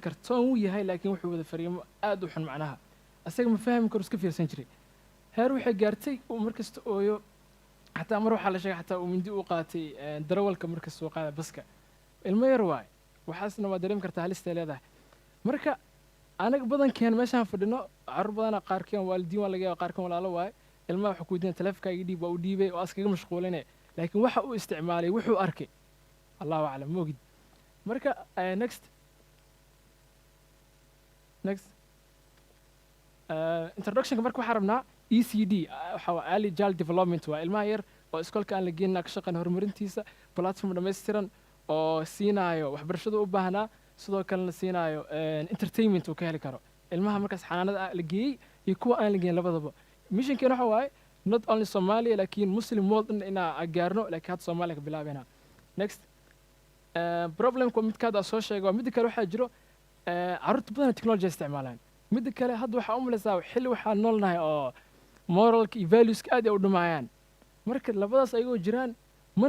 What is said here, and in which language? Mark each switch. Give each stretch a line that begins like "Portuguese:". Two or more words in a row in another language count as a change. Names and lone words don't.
Somali: kartoon wuu yahay laakiin wuxuu wada fariimo aad u xun macnaha asaga ma fahmi karo iska fiirsan jiray heer waxay gaartay uu markasta ooyo xataa mar waxaa la sheegay xataa uu mindi u qaatay darawalka markasta uu qaada baska ilmo yar waay waxaasna waa dareemi kartaa halistay leedahay marka anaga badankeen meeshaan fadhino carruur badana qaarkeen waalidiin waa laga yaaba qaarkeen walaalo waaye ilmaha waxuu ku weydiinaya teleefonkaaga dhiib waa u dhiibay oo askaga mashquulinaya laakiin waxa uu isticmaalay wuxuu arkay
Arabic: allahu aclam
Somali: ma ogid marka next introductionka marka waxaa rabnaa ECD waxa waa
English: early child development
Somali: waa ilmaha yar oo iskoolka aan la geenina ka shaqeyn horumarintiisa platform dhammaystiran oo siinaayo waxbarashada u baahnaa sidoo kalena siinaayo entertainment uu ka heli karo ilmaha markaas xanaanada la geeyey iyo kuwa aan la geeyin labadaba missionkeena waxa waaye
English: not only
Somali: Somalia laakiin Muslim world inaa gaarno laakiin hadda Soomaaliya ka bilaabayna next problemka midkaada soo sheegay waa mid kale waxaa jiro carruurta badan technology isticmaalaan mid kale hadda waxaa u malaysaa xilli waxaa noolnahay oo moralka iyo valueska aad ay u dhumaayaan marka labadaas ayagoo jiraan mana